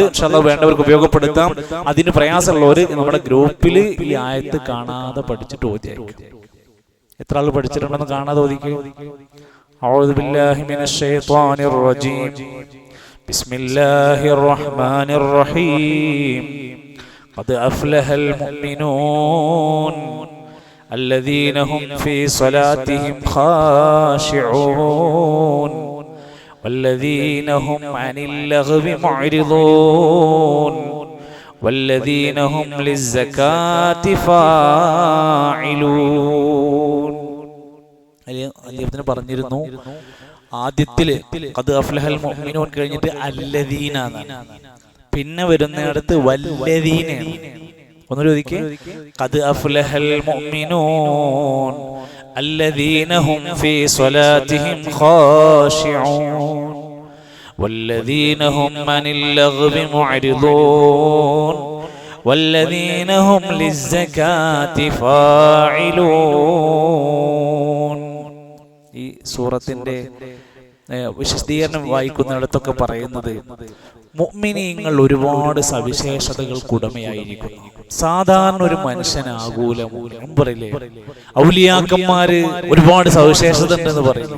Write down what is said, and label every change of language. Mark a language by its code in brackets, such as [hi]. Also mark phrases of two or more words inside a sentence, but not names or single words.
[ml] ഇൻഷാല്ലാഹ് വേണ്ടവർക്ക് ഉപയോഗപ്പെടുത്താം. അതിന് പ്രയാസമുള്ളവർ നമ്മുടെ ഗ്രൂപ്പിൽ ഈ ആയത്ത് കാണാതെ പഠിച്ചിട്ട് ഓതിയായിരിക്കും. എത്ര ആൾ പഠിച്ചിട്ടുണ്ടെന്ന് കാണാതെ ഓതിക്കും. [ar] أعوذ بالله من الشيطان الرجيم. بسم الله الرحمن الرحيم. قد أفلح المؤمنون الذين هم في صلاتهم خاشعون والذين هم عن اللغو معرضون والذين هم للزكاة فاعلون. [ml] അദ്ദേഹത്തിന് പറഞ്ഞിരുന്നു ആദ്യത്തില് [ar] قد أفلح المؤمنون [ml] കഴിഞ്ഞിട്ട് അല്ലദീന, പിന്നെ വരുന്നിടത്ത് വല്ലദീന. ഒന്നുകൂടി ഒതുക്കി, [ar] قد أفلح المؤمنون الذين هم في صلاتهم خاشعون والذين هم عن اللغو معرضون والذين هم للزكاة فاعلون. [ml] ഈ സൂറത്തിന്റെ വിശദീകരണം വായിക്കുന്നിടത്തൊക്കെ പറയുന്നത് മുഅ്മിനീങ്ങൾ ഒരുപാട് സവിശേഷതകൾക്ക് ഉടമയായിരിക്കുന്നു. സാധാരണ ഒരു മനുഷ്യനാകൂല. പറയില്ലേ, ഔലിയാക്കന്മാര് ഒരുപാട് സവിശേഷത ഉണ്ടെന്ന് പറയുന്നു.